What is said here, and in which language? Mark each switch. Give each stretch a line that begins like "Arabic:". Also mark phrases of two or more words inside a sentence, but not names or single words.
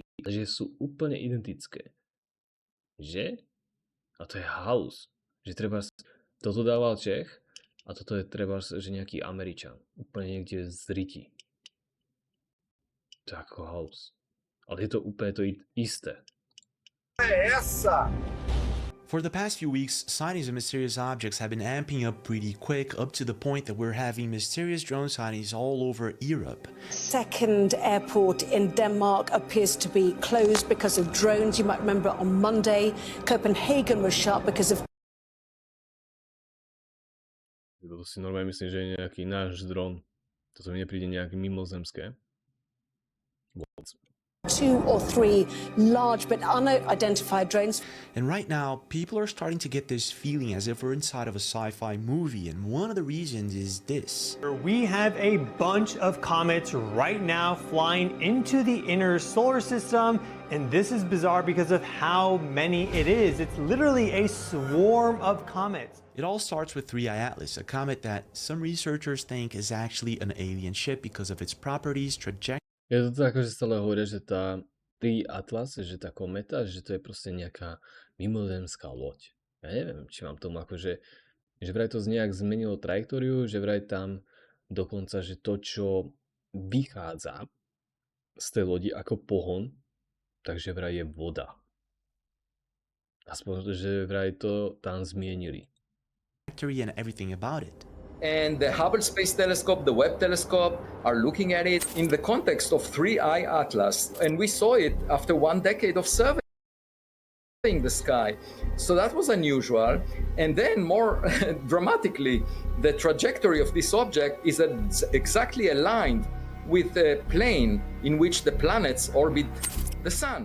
Slovak: Takže sú úplne identické. Že? A to je halus. Že treba... Toto dával Čech a toto je treba, že nejaký Američan. Úplne niekde z Riti. To je ako halus. Ale je to úplne to isté.
English: For the past few weeks, sightings of mysterious objects have been amping up pretty quick, up to the point that we're having mysterious drone sightings all over Europe. Second airport in Denmark appears to be closed because of drones. You might remember on Monday, Copenhagen was shut because of...
Slovak: To si normálne myslím, že je nejaký náš dron. Toto mi nepríde nejaké mimozemské. Vôbec.
English: 2 or 3 large but unidentified drones. And right now, people are starting to get this feeling as if we're inside of a sci-fi movie, and one of the reasons is this. We have a bunch of comets right now flying into the inner solar system, and this is bizarre because of how many it is. It's literally a swarm of comets. It all starts with 3I Atlas, a comet that some researchers think is actually an alien ship because of its properties, trajectory.
Slovak: Je to tak, akože stále hovoria, že tá Atlas, že tá kometa, že to je proste nejaká mimozemská loď. Ja neviem, či mám tomu akože, že vraj to nejak zmenilo trajektóriu, že vraj tam dokonca, že to, čo vychádza z tej lodi ako pohon, takže vraj je voda. Aspoň, že vraj to tam zmienili.
English: And everything about it. And the Hubble Space Telescope, the Webb Telescope are looking at it in the context of 3I Atlas. And we saw it after 1 decade of surveying the sky. So that was unusual. And then more dramatically, the trajectory of this object is exactly aligned with the plane in which the planets orbit the sun.